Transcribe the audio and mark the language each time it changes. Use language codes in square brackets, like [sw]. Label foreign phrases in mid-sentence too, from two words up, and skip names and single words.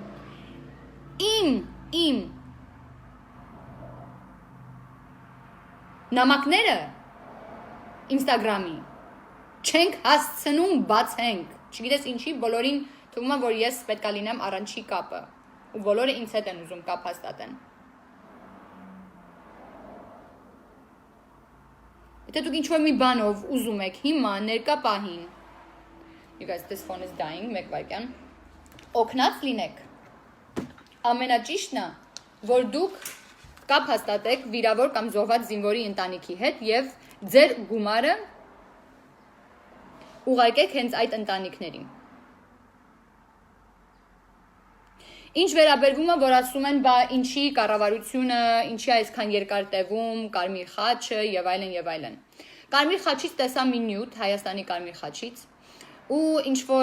[hy] Իմ նամակները Instagram-ի չենք հասցնում բացենք, չգիտես ինչի, բոլորին թվում է, որ ես պետք է լինեմ առանցի կապը, ու բոլորը ինձ հետ են ուզում կապ հաստատեն։ Եթե դուք ինչ-որ մի բանով ուզում եք հիմա ներկա պահին, [en] you guys, this phone is dying, [hy] մեկ վայրկյան, օգնած լինեք, ամենաճիշտն է, որ դուք կապ հաստատեք վիրավոր կամ զոհված զինվորի ընտանիքի հետ և ձեր գումարը ուղարկեք հենց այդ ընտանիքներին։ Ինչ վերաբերվում է, որ ասում են, բա ինչի կառավարությունը, ինչի այսքան երկար տևում, Կարմիր խաչը եւ այլն։ Կարմիր խաչից տեսա մի նյութ, Հայաստանի Կարմիր խաչից, ու ինչ որ